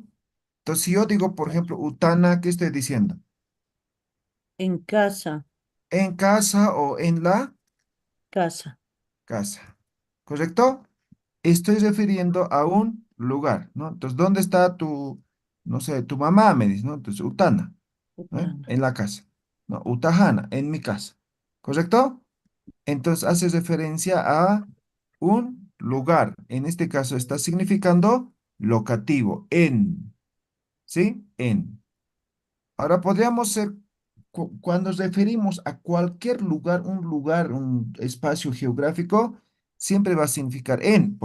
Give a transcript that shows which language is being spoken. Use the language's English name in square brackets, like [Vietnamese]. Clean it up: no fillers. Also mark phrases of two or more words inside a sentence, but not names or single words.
[Spanish] Entonces, si yo digo, por ejemplo, Utana, ¿qué estoy diciendo? En casa. En casa o en la Casa. casa. ¿Correcto? Estoy refiriendo a un lugar, ¿no? Entonces, ¿dónde está tu, no sé, tu mamá? Me dice, ¿no? Entonces, Utana, ¿eh? Utana. En la casa. No, Utahana, en mi casa. ¿Correcto? Entonces, hace referencia a un lugar. En este caso, está significando locativo, en, ¿sí? En. Ahora podríamos ser, cuando nos referimos a cualquier lugar, un espacio geográfico, siempre va a significar en.